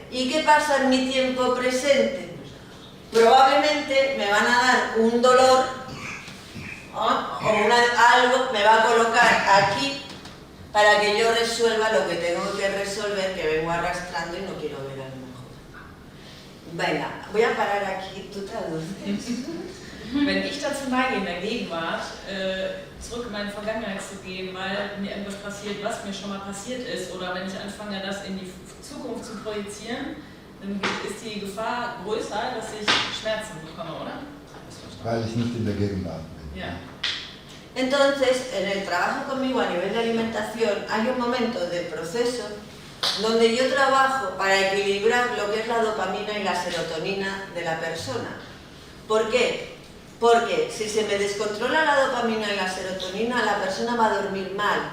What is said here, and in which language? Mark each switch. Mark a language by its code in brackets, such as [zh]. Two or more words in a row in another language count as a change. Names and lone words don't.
[es] ¿Y qué pasa en mi tiempo presente? Probablemente me van a dar un dolor, ¿no? O algo me va a colocar aquí para que yo resuelva lo que tengo que resolver, que vengo arrastrando y no quiero ver a lo mejor. Venga, voy a parar aquí, tú traduces. [de] Wenn ich dazu neige, in der Gegenwart zurück in meine Vergangenheit zu gehen, weil mir irgendwas passiert, was mir schon mal passiert ist, oder wenn ich anfange, das in die Zukunft zu projizieren, dann ist die Gefahr größer, dass ich Schmerzen bekomme, oder? Weil ich nicht in der Gegenwart bin. Ja. [es] Entonces, en el trabajo conmigo a nivel de alimentación hay un momento de proceso donde yo trabajo para equilibrar lo que es la dopamina y la serotonina de la persona. ¿Por qué? Porque si se me descontrola la dopamina y la serotonina, la persona va a dormir mal.